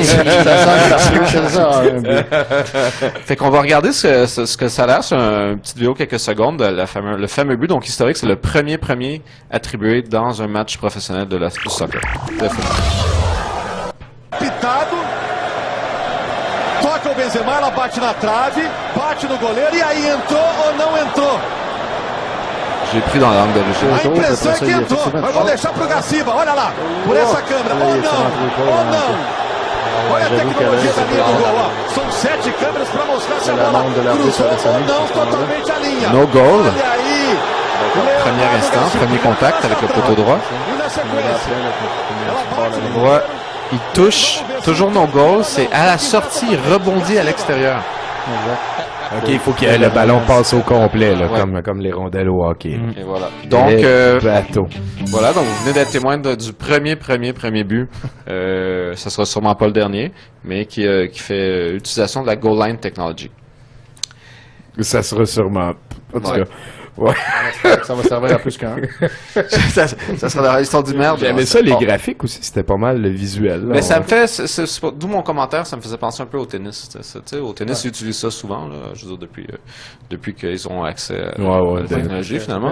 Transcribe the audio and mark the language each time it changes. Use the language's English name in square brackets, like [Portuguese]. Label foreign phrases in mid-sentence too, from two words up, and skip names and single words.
[French] C'est ça, un but. Fait qu'on va regarder ce que ça a l'air. C'est une petite vidéo, quelques secondes, de le fameux but. Donc, historique, c'est le premier attribué dans un match professionnel du soccer. De football. [Portuguese] Pitado. Toca o Benzema, ela bate na trave, bate no goleiro, e aí entrou ou não entrou? [French] J'ai pris dans l'angle d'origine. [Portuguese] A impressão é que entrou, mas eu vou deixar pro Gaciba, olha lá, por essa câmera, ou não. Olha a tecnologia da linha do gol, ó. São 7 câmeras para mostrar se a bola cruzou ou não totalmente a linha. [English] No goal. [Portuguese] Olha aí. [French] Premier instant, premier contact avec le poteau droit. [Portuguese] E na sequência, ela bate no [French] Droit, il touche, toujours [English] no goal, [French] c'est à la sortie, il rebondit à l'extérieur. OK, il faut que le ballon passe au complet, là, Ouais. comme les rondelles au hockey. Et voilà. Donc, bateau. voilà, donc vous venez d'être témoin du premier but. Ça sera sûrement pas le dernier, mais qui fait utilisation de la [English] goal line technology. [French] Ça sera sûrement... En tout Ouais. cas, ouais. Ça va servir à plus qu'un. ça sera dans l'histoire du merde. J'aimais ça, les graphiques aussi, c'était pas mal le visuel. Là. Mais ça me fait, d'où mon commentaire, ça me faisait penser un peu au tennis. Tu sais, au tennis, ils utilisent ça souvent, là, je veux dire, depuis qu'ils ont accès à la technologie, finalement.